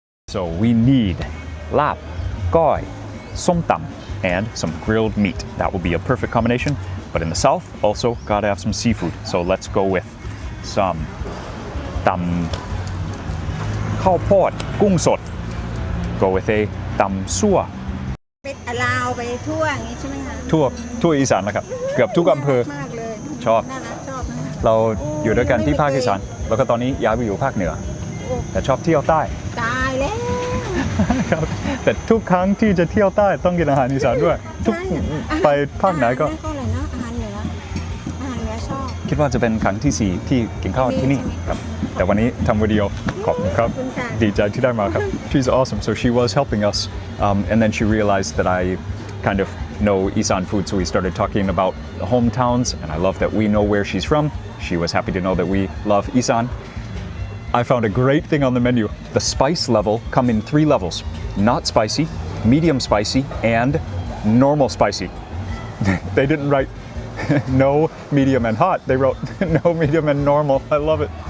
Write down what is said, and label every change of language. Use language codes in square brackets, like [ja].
[en] So we need Laap Koi, som tam, and some grilled meat. That will be a perfect combination. But in the south, also gotta have some seafood. So let's go with some tam khao pot, gung sot. Go with a tam sua. [th] ลาวไปทั่วอย่างนี้ใช่ไหมคะ ทั่วอีสานนะครับเกือบทุกอำเภอชอบเราอยู่ด้วยกันที่ภาคอีสานแล้วก็ตอนนี้ย้ายไปอยู่ภาคเหนือแต่ชอบเที่ยวใต้ ตายแล้ว แต่ทุกครั้งที่จะเที่ยวใต้ต้องกินอาหารอีสานด้วยทุกไปภาคไหนก็ อะไรนะอาหารเหนือชอบ คิดว่าจะเป็นครั้งที่4ที่กินข้าวที่นี่ครับแต่วันนี้ทำวิดีโอขอบคุณครับดีใจที่ได้มาครับ [en] She's awesome so she was helping us and then she realized that I kind of know Isan food so we started talking about the hometowns and I love that we know where she's from. She was happy to know that we love Isan. I found a great thing on the menu. The spice level come in 3 levels. Not spicy, medium spicy, and normal spicy. They didn't write no, medium, and hot. They wrote no, medium, and normal. I love it.